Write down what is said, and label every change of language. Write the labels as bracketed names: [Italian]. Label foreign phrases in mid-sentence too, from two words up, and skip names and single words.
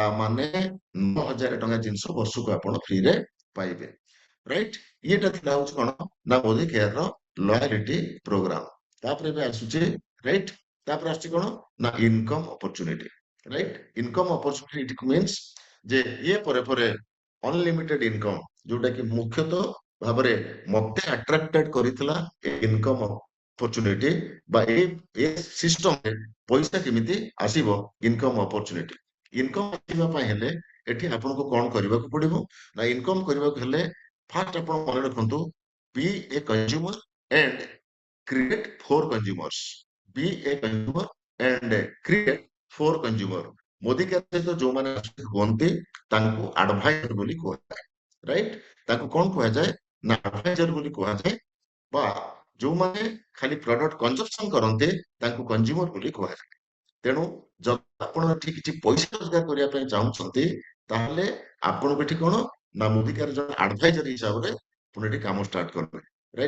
[Odia] ମାନେ 9,000 ଟଙ୍କା ଜିନିଷ ବର୍ଷକୁ ଆପଣ ଫ୍ରିରେ ପାଇବେ ରାଇଟ୍ ଇଏଟା ଥିଲା ହଉଛି କଣ ନା ମୋଦି କେୟାର ର [English] loyalty program [Odia] ତାପରେ ଏବେ ଆସୁଛି ରାଇଟ୍ ତାପରେ ଆସୁଛି କଣ ନା [English] income opportunity right income opportunity means [Odia] ଯେ ଇଏ ପରେ [English] unlimited income [Odia] ଯୋଉଟା କି ମୁଖ୍ୟତଃ ଭାବରେ ମତେ ଆଟ୍ରାକ୍ଟେଡ କରିଥିଲା [English] income opportunity [Odia] ବା ଏ ସିଷ୍ଟମରେ ପଇସା କେମିତି ଆସିବ [English] income opportunity. [Odia] ଇନକମ୍ ଆସିବା ପାଇଁ ହେଲେ ଏଠି ଆପଣଙ୍କୁ କଣ କରିବାକୁ ପଡିବ ନା ଇନକମ୍ କରିବାକୁ ହେଲେ ଫାର୍ଷ୍ଟ ଆପଣ ମନେ ରଖନ୍ତୁ [English] be a consumer and create for consumers। be a consumer and create for consumer। [Odia] ମୋଦି କେୟାର ସହିତ ଯୋଉମାନେ ହୁଅନ୍ତି ତାଙ୍କୁ ଆଡଭାଇଜର ବୋଲି କୁହାଯାଏ, ରାଇଟ୍? ତାଙ୍କୁ କଣ କୁହାଯାଏ ନା ଆଡଭାଇଜର ବୋଲି କୁହାଯାଏ, ବା ଯୋଉମାନେ ଖାଲି [English] product consumption [Odia] କରନ୍ତି ତାଙ୍କୁ କନଜ୍ୟୁମର ବୋଲି କୁହାଯାଏ। ତେଣୁ ଯଦି ଆପଣ ଏଠି କିଛି ପଇସା ରୋଜଗାର କରିବା ପାଇଁ ଚାହୁଁଛନ୍ତି ତାହେଲେ ଆପଣଙ୍କୁ ଏଠି କଣ ନା ମୋଦିକାର ଜଣେ ଆଡଭାଇଜର ହିସାବରେ ଆପଣ ଏଠି କାମ ଷ୍ଟାର୍ଟ କରିବେ, ରାଇଟ୍?